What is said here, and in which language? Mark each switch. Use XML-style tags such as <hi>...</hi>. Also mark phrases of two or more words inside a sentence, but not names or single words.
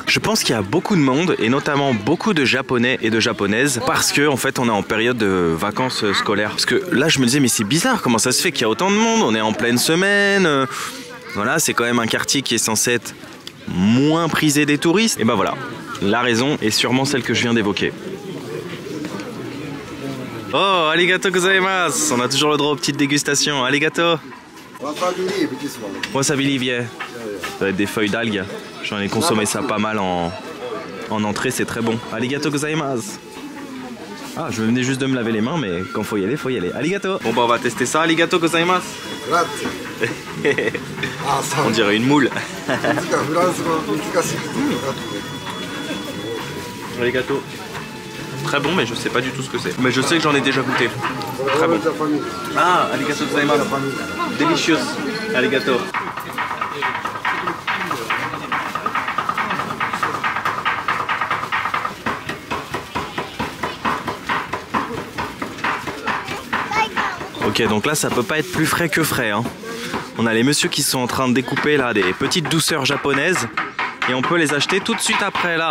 <fr>Je pense qu'il y a beaucoup de monde et notamment beaucoup de Japonais et de Japonaises parce que en fait on est en période de vacances scolaires. Parce que là je me disais mais c'est bizarre, comment ça se fait qu'il y a autant de monde? On est en pleine semaine. Voilà, c'est quand même un quartier qui est censé être moins prisé des touristes. Et ben voilà, la raison est sûrement celle que je viens d'évoquer.</fr> <ja>Oh, ありがとうございます.</ja> <fr>On a toujours le droit aux petites dégustations. Arigato.</fr> <en>Wasabi leaf, yeah.</en> <fr>Ça doit être des feuilles d'algues. J'en ai consommé ça pas mal en entrée, c'est très bon.</fr> <ja>ありがとうございます.</ja> <fr>Ah, je venais juste de me laver les mains, mais quand faut y aller, faut y aller. Arigato. Bon bah on va tester ça.</fr> <ja>ありがとうございます.</ja> <fr>On dirait une moule. Arigato. Très bon, mais je sais pas du tout ce que c'est. Mais je sais que j'en ai déjà goûté. Très bon.</fr> <ja>Ah, ありがとうございます.</ja> <en>Delicious. Arigato.</en> <fr>Ok, donc là ça peut pas être plus frais que frais hein. On a les messieurs qui sont en train de découper là des petites douceurs japonaises et on peut les acheter tout de suite après là.</fr>